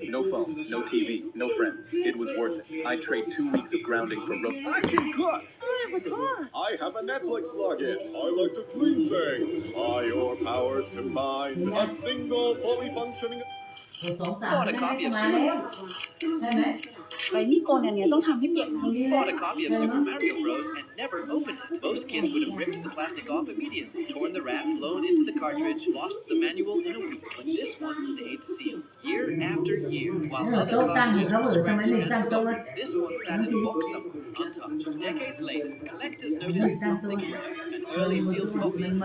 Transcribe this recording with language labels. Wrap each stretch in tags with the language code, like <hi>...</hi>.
<en>No phone, no TV, no friends. It was worth it. I'd trade 2 weeks of grounding for I can cook! I have a car! I have a Netflix login. I like to clean things. By your powers combined, a single fully functioning... Bought a copy of Super</en> <th>ไอ้นี่โกนอันเนี้ยต้องทำให้เปียกน้ำ</th> <en>Bought a copy of Super Mario Bros. And never opened it. Most kids would have ripped the plastic off immediately, torn the wrap, blown into the cartridge, lost the manual in a week. But this one stayed sealed, year after year, while other cartridges were scratched and forgotten. This one sat in a box somewhere, untouched. Decades later, collectors noticed something rare, an early sealed copy.</en>